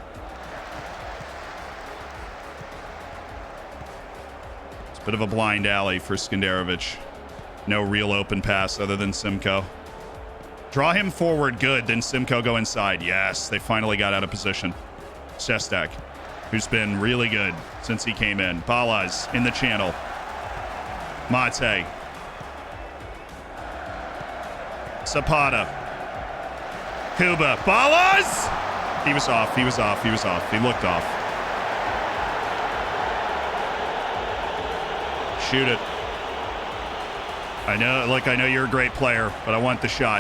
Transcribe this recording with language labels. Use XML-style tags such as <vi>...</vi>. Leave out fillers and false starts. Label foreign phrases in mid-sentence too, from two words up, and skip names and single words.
<en>It's a bit of a blind alley for Skenderovich. No real open pass other than Simcoe. Draw him forward. Good. Then Simcoe go inside. Yes, they finally got out of position. Sestak, who's been really good since he came in. Ballas in the channel. Mate. Zapata. Kuba. Ballas! He was off. He was off. He was off. He looked off. Shoot it. I know, look, I know you're a great player, but I want the shot.</en>